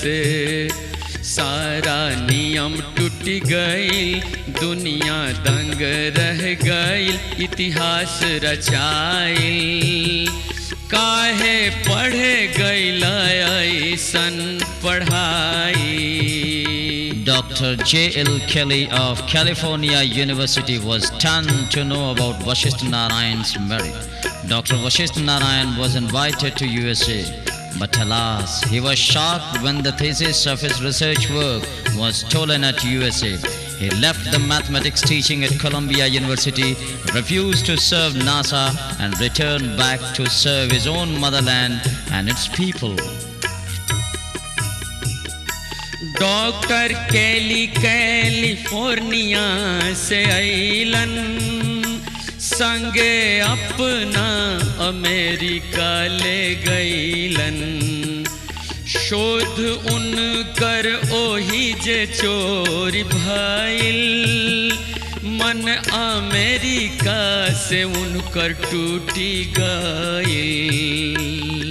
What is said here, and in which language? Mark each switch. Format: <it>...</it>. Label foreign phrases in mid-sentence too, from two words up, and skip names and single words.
<bho>सारा नियम टूट गईल, दुनिया दंग रह गईल, इतिहास रचाईल। काहे पढ़े गईल ऐसन पढ़ाई।</bho> <en>Dr. J.L. Kelly of California University was stunned to know about Vasishtha Narayan's merit. Dr. Vasishtha Narayan was invited to USA. But alas, he was shocked when the thesis of his research work was stolen at USA. He left the mathematics teaching at Columbia University, refused to serve NASA, and returned back to serve his own motherland and its people.</en> <bho>डॉक्टर केली कैलिफोर्निया से आइलन, संगे अपना अमेरिका ले गईलन। शोध उनकर ओही जे चोरी भइल, मन अमेरिका से उनकर टूटी गईल।</bho>